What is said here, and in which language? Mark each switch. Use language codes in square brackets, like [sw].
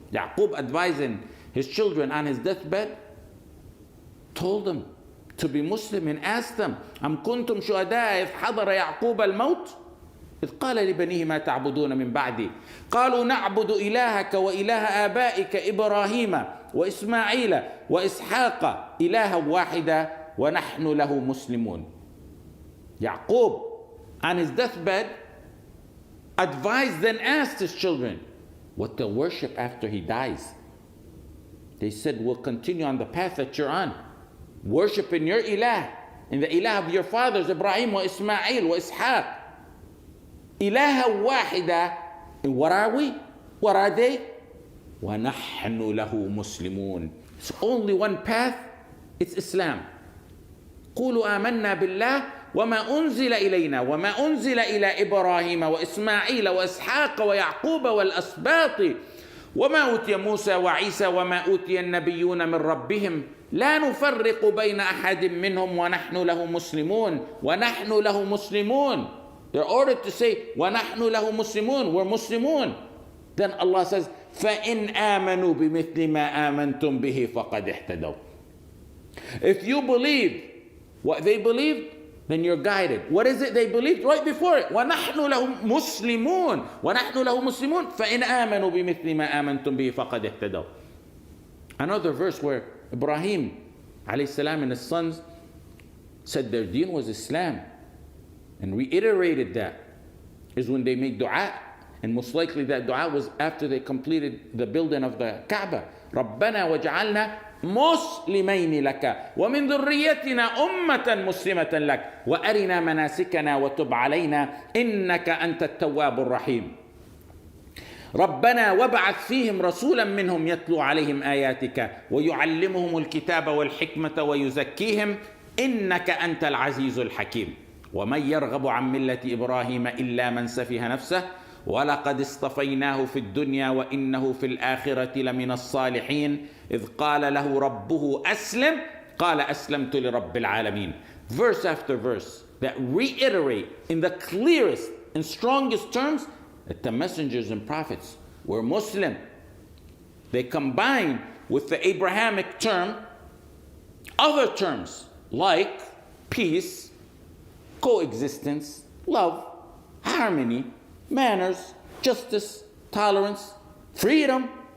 [en] Yaqub, advising his children on his deathbed, told them to be Muslim and asked them, [ar] أَمْ كُنْتُمْ شُهَدَاءَ إِذْ حَضَرَ يَعْقُوبَ الْمَوْتِ إذ قال لبنيه ما تعبدون من بعدي قالوا نعبد إلهك وإله آبائك إبراهيم وإسماعيل وإسحاق إلها واحدا ونحن له مسلمون. [en] Yaqub on his deathbed advised and asked his children what they'll worship after he dies. They said, we'll continue on the path that you're on, worshiping your ilah and the ilah of your fathers Ibrahim wa Ismail wa Ishaq. [ar] إله واحدة. [en] And what are we? What are they? [ar] وَنَحْنُ لَهُ مُسْلِمُونَ. [en] It's only one path. It's Islam. [ar] قُولُوا آمَنَّا بِاللَّهِ وَمَا أُنزِلَ إِلَيْنَا وَمَا أُنزِلَ إِلَى إِبْرَاهِيمَ وَإِسْمَاعِيلَ وَإِسْحَاقَ وَيَعْقُوبَ وَالْأَسْبَاطِ وَمَا أُوتِيَ مُوسَى وَعِيسَى وَمَا أُوتِيَ النَّبِيُّونَ مِنْ رَبِّهِمْ لا نفرق بين أحد منهم ونحن له مسلمون ونحن له مسلمون. [en] They're ordered to say, [ar] وَنَحْنُ لَهُ مُسْلِمُونَ, [en] we're Muslimun. Then Allah says, [ar] فَإِنْ آمَنُوا بِمِثْلِ مَا آمَنْتُمْ بِهِ فَقَدْ اهْتَدَوْا. [en] If you believe what they believed, then you're guided. What is it they believed? Right before it, [ar] وَنَحْنُ لَهُ مُسْلِمُونَ وَنَحْنُ لَهُ مُسْلِمُونَ فَإِنْ آمَنُوا بِمِثْلِ مَا آمَنْتُمْ بِهِ فَقَدْ اهْتَدَوْا. [en] Another verse where Ibrahim alayhi salam and his sons said their deen was Islam, and reiterated that, is when they made dua, and most likely that dua was after they completed the building of the Kaaba. [ar] رَبَّنَا وَجْعَلْنَا مُسْلِمَيْنِ لَكَ وَمِنْ ذُرِّيَّتِنَا أُمَّةً مُسْلِمَةً لَكَ وَأَرِنَا مَنَاسِكَنَا وَتُبْ عَلَيْنَا إِنَّكَ أَنْتَ التَّوَّابُ الرَّحِيمُ. ربنا وابعث فيهم رسولا منهم يتلو عليهم آياتك ويعلمهم الكتاب والحكمة ويزكيهم إنك أنت العزيز الحكيم. ومن يرغب عن ملة إبراهيم إلا من سفه نفسه ولقد اصطفيناه في الدنيا وإنه في الآخرة لمن الصالحين إذ قال له ربه أسلم قال أسلمت لرب العالمين. [en] Verse after verse that reiterate in the clearest and strongest terms that the messengers and prophets were Muslim. They combine with the Abrahamic term other terms like peace, coexistence, love, harmony, manners, justice, tolerance, freedom.